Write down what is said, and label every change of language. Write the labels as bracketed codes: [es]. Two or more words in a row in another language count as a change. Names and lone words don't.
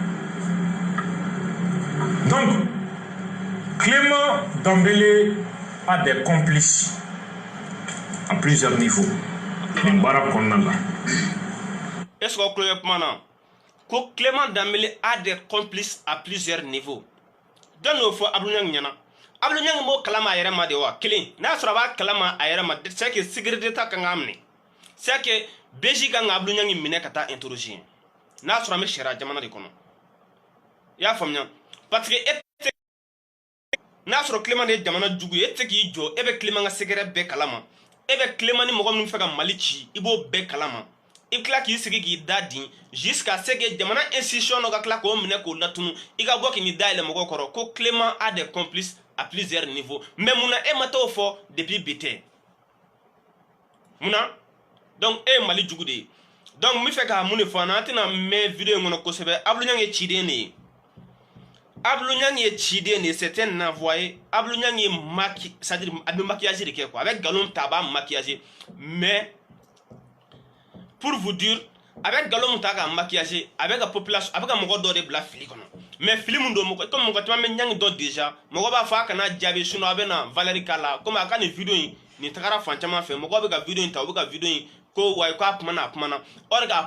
[fr] Donc, Clément Dembélé a des complices à plusieurs niveaux. Est-ce que Clément Dembélé a des complices à plusieurs niveaux? Dans nos fois, [bm] Abdou Niang Abdou Niang mo kalama yɛrɛ ma de wa kelen n'a sɔrɔ a b'a kalama a yɛrɛ ma [fr] c'est que [bm] sécurité ta kan k'a minɛ [fr] c'est que [bm] BJ kan ka Abdou Niang minɛ ka taa interroger n'a sɔrɔ an bɛ sariya jamana de kɔnɔ i y'a faamuya [fr] parce que [bm] n'a sɔrɔ Clément de ye jamana jugu ye e tɛ se k'i jɔ e bɛ Clément ka secret bɛɛ kalama e bɛ Clément ni mɔgɔ minnu fɛ ka Mali ci i b'o bɛɛ kalama i tila k'i sigi k'i da din [fr] jusqu'à ce que [bm] jamana institution dɔ ka tila k'o minɛ k'o latunu i ka bɔ k'i da yɛlɛ mɔgɔw kɔrɔ ko Clément [fr] a des complices à plusieurs niveaux [bm] mais munna e ma t'o fɔ depuis bi tɛ munna donc e ye Mali jugu de ye donc n bɛ fɛ ka mun de fɔ an na an tɛna mɛn video in kɔnɔ kosɛbɛ Abdou Niang ye ciden de ye Abdou Niang ye ciden de ye [fr] c'est un envoyé [bm] Abdou Niang ye [fr] c'est-à-dire [bm] a bɛ maquillage de kɛ quoi a bɛ nkalon ta a b'a maquillage [fr] mais pour vous dire [bm] a bɛ nkalon ta k'a maquillage a bɛ ka population a bɛ ka mɔgɔ dɔ de bila fili kɔnɔ mais fili mun don mɔgɔ comme mɔgɔ caman bɛ Niang dɔn déjà mɔgɔ b'a fɔ a kana jaabi sinon a bɛ na Valérie k'a la comme a ka nin video in nin tagara fan caman fɛ mɔgɔ bɛ ka video in ta u bɛ ka video in ko wayi ko a kuma na [fr] or que [bm] a